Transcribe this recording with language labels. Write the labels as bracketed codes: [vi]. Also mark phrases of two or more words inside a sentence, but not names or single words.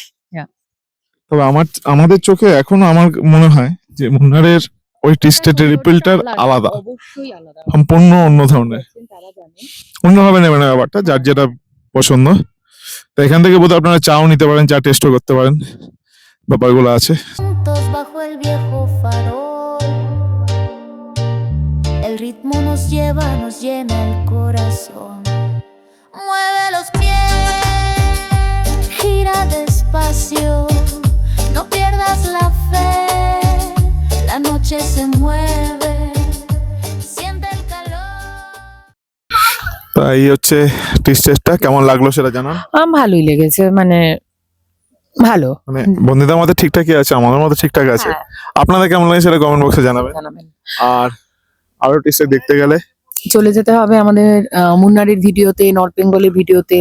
[bn] তবে আমাদের চোখে এখনো আমার মনে হয় যে মুন্নারের ওই [en] tea estate-এর [bn] রিপিলটার আলাদা, অবশ্যই আলাদা, সম্পূর্ণ অন্য ধরনের, তারা জানে। অন্যভাবে নেবে না ব্যাপারটা, যার যেটা পছন্দ। তো এখান থেকে বোধহয় আপনারা চাও নিতে পারেন, চা টেস্টও করতে পারেন, ব্যাপারগুলো আছে। [es] Juntos bajo el viejo farol, el ritmo nos lleva, nos llena el corazón. Mueve los pies, gira despacio, no pierdas la fe, la noche se mueve, siente el calor. [bn] তা এই হচ্ছে [en] tea estate-টা, [bn] কেমন লাগলো সেটা জানান। ভালোই লেগেছে, মানে ভালো। মানে বন্ধুদের মধ্যে ঠিকঠাকই আছে, আমাদের মধ্যে ঠিকঠাক আছে। হ্যাঁ, আপনাদের কেমন লাগে সেটা [en] comment box-এ [bn] জানাবেন। জানাবেন। আর আরো [en] tea estate [bn] দেখতে গেলে চলে যেতে হবে আমাদের মুন্নারের ভিডিওতে, নর্থ বেঙ্গলের ভিডিওতে।